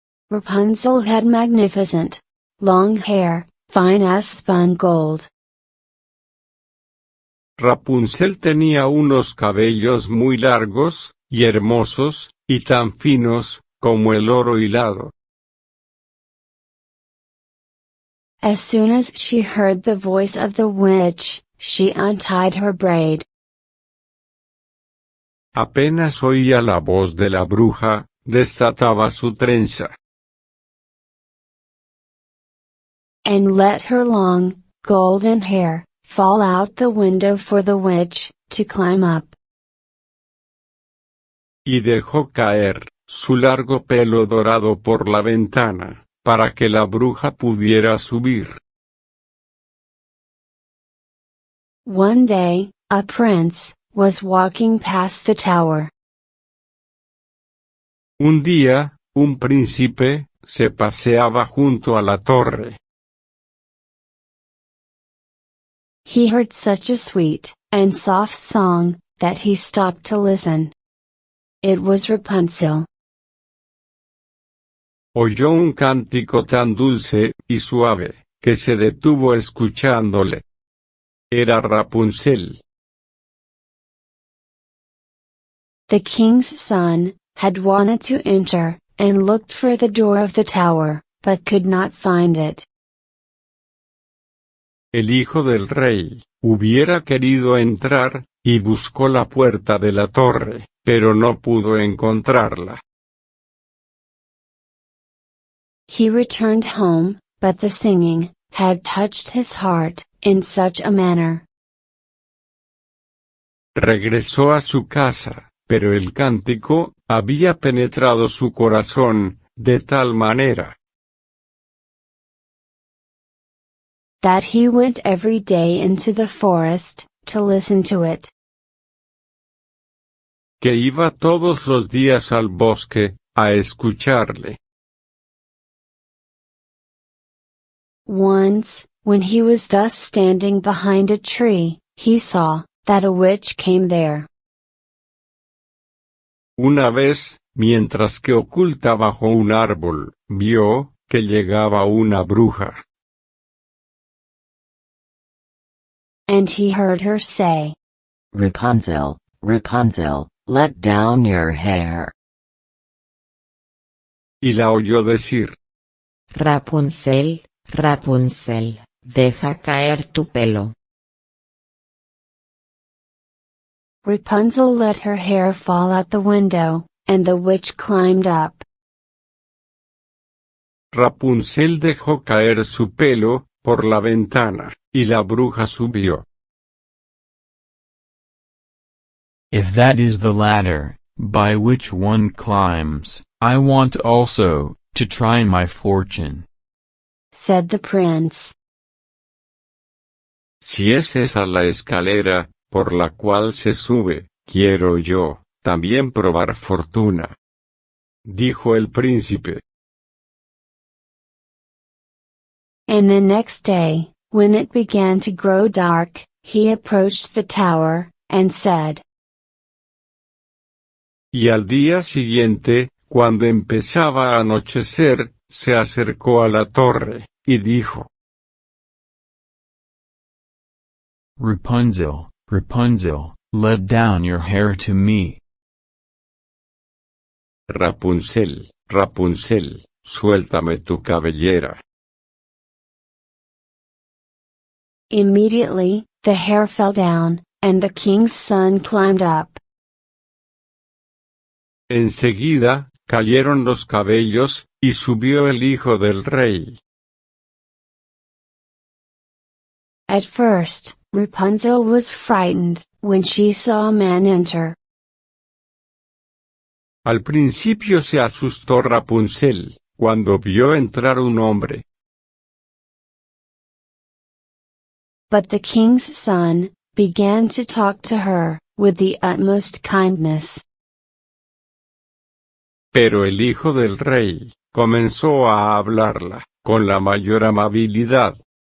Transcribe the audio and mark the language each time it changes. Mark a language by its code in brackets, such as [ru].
[en] Rapunzel had magnificent, long hair, fine as spun gold. [es] Rapunzel tenía unos cabellos muy largos, y hermosos, y tan finos, como el oro hilado. [en] As soon as she heard the voice of the witch, she untied her braid. [es] Apenas oía la voz de la bruja, desataba su trenza. [en] And let her long, golden hair, fall out the window for the witch to climb up. [es] Y dejó caer su largo pelo dorado por la ventana, para que la bruja pudiera subir. [en] One day, a prince was walking past the tower. [es] Un día, un príncipe se paseaba junto a la torre. [en] He heard such a sweet and soft song that he stopped to listen. It was Rapunzel. [es] Oyó un cántico tan dulce y suave, que se detuvo escuchándole. Era Rapunzel. [en] The king's son had wanted to enter, and looked for the door of the tower, but could not find it. [es] El hijo del rey hubiera querido entrar, y buscó la puerta de la torre, pero no pudo encontrarla. [en] He returned home, but the singing had touched his heart in such a manner. [es] Regresó a su casa, pero el cántico había penetrado su corazón, de tal manera [en] that he went every day into the forest, to listen to it. [es] que iba todos los días al bosque, a escucharle. [en] Once, when he was thus standing behind a tree, he saw that a witch came there. [es] Una vez, mientras que oculta bajo un árbol, vio que llegaba una bruja. [en] And he heard her say, Rapunzel, Rapunzel, let down your hair. [es] Y la oyó decir, Rapunzel, Rapunzel, Deja caer tu pelo. [en] Rapunzel let her hair fall out the window, and the witch climbed up. [es] Rapunzel dejó caer su pelo por la ventana, y la bruja subió. [en] If that is the ladder, by which one climbs, I want also, to try my fortune, said the prince. [es] Si es esa la escalera, por la cual se sube, quiero yo, también probar fortuna, dijo el príncipe. [en] And the next day, when it began to grow dark, he approached the tower, and said. [es] Y al día siguiente, cuando empezaba a anochecer, se acercó a la torre, y dijo. [en] Rapunzel, Rapunzel, let down your hair to me. [es] Rapunzel, Rapunzel, suéltame tu cabellera. [en] Immediately, the hair fell down, and the king's son climbed up. [es] Enseguida, cayeron los cabellos, y subió el hijo del rey. [en] At first, Rapunzel was frightened, when she saw a man enter. [es] Al principio se asustó Rapunzel, cuando vio entrar un hombre. [en] But the king's son began to talk to her, with the utmost kindness. [es] Pero el hijo del rey comenzó a hablarla, con la mayor amabilidad.